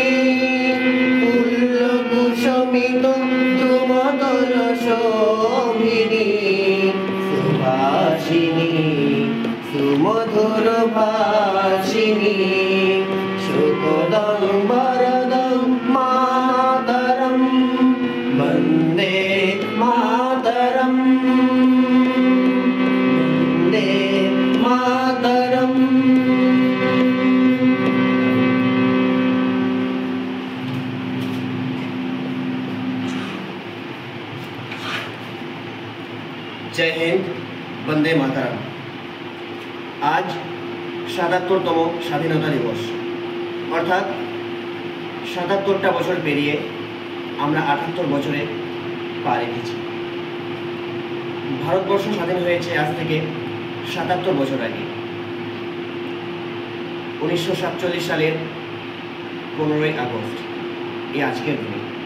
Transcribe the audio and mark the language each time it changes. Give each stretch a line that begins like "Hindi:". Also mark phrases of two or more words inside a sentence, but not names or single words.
Sanskrit: पुल्लकुसुमित द्रुमदलशोभिनी सुभाषिनी सुमधुर भाषिनी सुखदं वरदं मातरं वन्दे मातरं वन्दे मातरं।
Hindi: जय हिंद, वंदे मातरम।
Bangla: आज ৭৭তম স্বাধীনতা দিবস, অর্থাৎ ৭৭টা বছর পেরিয়ে আমরা ৭৮ বছরে পা রেখেছি। ভারতবর্ষ স্বাধীন হয়েছে আজ থেকে ৭৭ বছর আগে, ১৯৪৭ সালের ১৫ই আগস্ট, এই আজকের দিনে।